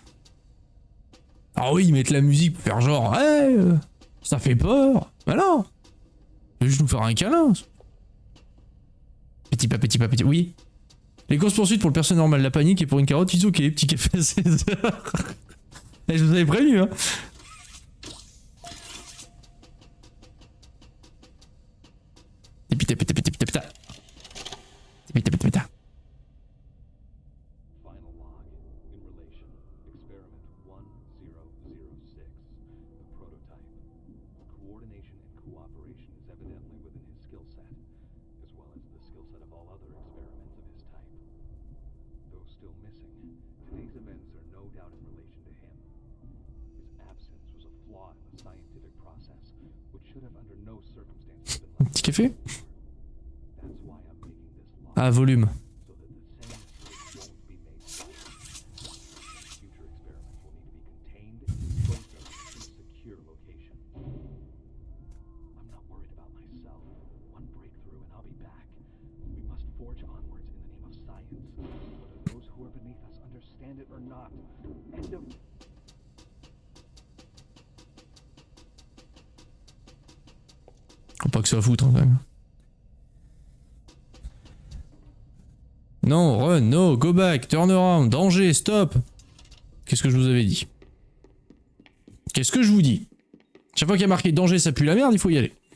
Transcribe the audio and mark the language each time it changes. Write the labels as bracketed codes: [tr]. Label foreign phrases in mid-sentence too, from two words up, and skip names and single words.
[fr] Ah oui, ils mettent la musique pour faire genre, hey, ça fait peur. Bah non. Il veut juste nous faire un câlin. Petit pas, oui. Les courses-poursuites pour le personne normal, la panique et pour une carotte, ils ok, petit café à 16h. Je vous avais prévenu, hein. [en] Final log. In relation. Experiment 1006. The prototype. Coordination and cooperation is evidently within his skill set, as well as the skill set of all other experiments of his type. Though still missing, today's events are no doubt in relation to him. His absence was a flaw in the scientific process, which should have under no circumstances been left. [fr] Petit café? [en] That's why I'm making this log. [fr] Ah, volume. [en] So that the same mistake won't be made twice. Future experiments will need to be contained, disposed of in a secure location. I'm not worried about myself. One breakthrough and I'll be back. We must forge onwards in the name of science, whether those who are beneath us understand it or not. End of... [fr] Faut pas que ça foute, hein, quand même. Non, [en] run, no, go back, turn around, danger, stop. [fr] Qu'est-ce que je vous avais dit? Qu'est-ce que je vous dis? Chaque fois qu'il y a marqué danger, ça pue la merde, il faut y aller.